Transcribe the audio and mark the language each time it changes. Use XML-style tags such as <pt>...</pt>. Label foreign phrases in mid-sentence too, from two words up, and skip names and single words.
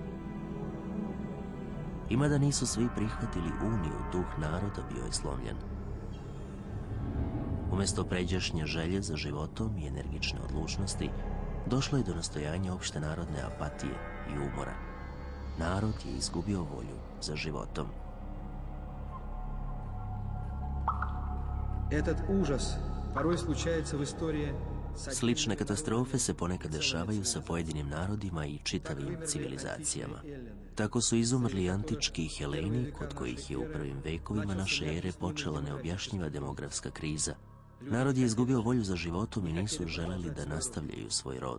<sr>I mada nisu svi prihvatili uniju, duh naroda bio je slomljen. Umjesto pređašnje želje za životom i energične odlučnosti, došlo je do nastojanja opšte narodne apatije i umora. Narod je izgubio volju za životom.</sr> <ru>Этот ужас порой случается в истории.</ru> <sr>Slične katastrofe se ponekad dešavaju sa pojedinim narodima i čitavim civilizacijama. Tako su izumrli antički Heleni, kod kojih je u prvim vekovima naše ere počela neobjašnjiva demografska kriza. Narod je izgubio volju za životom i nisu želeli da nastavljaju svoj rod.</sr>